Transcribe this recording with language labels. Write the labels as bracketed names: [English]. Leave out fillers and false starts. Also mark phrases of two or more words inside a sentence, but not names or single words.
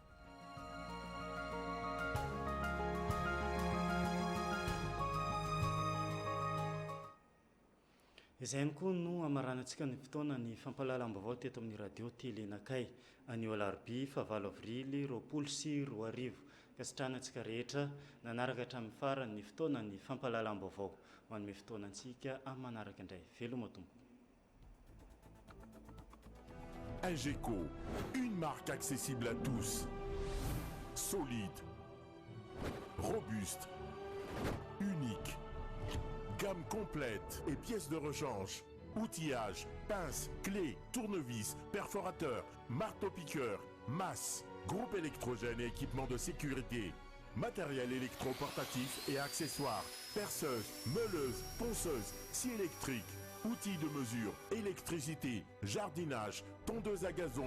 [Malagasy] Izay ihany koa no amaranantsika ny fotoana ny fampalalam-baovao teto amin'ny radio telenakay anio alarobia 9 avrily 2024 ka sitranantsika rehetra nanaraka hatramin'ny farany ny fotoana ny fampalalam-baovao ho an'ny fotoanantsika amin'ny manaraka indray veloma tompo. [French] Ingeco, une marque accessible à tous, solide, robuste, unique, gamme complète et pièces de rechange, outillage, pinces, clés, tournevis, perforateur, marteau-piqueur, masse, groupe électrogène et équipement de sécurité, matériel électro-portatif et accessoires, perceuse, meuleuse, ponceuse, scie électrique, outils de mesure, électricité, jardinage, tondeuse à gazon.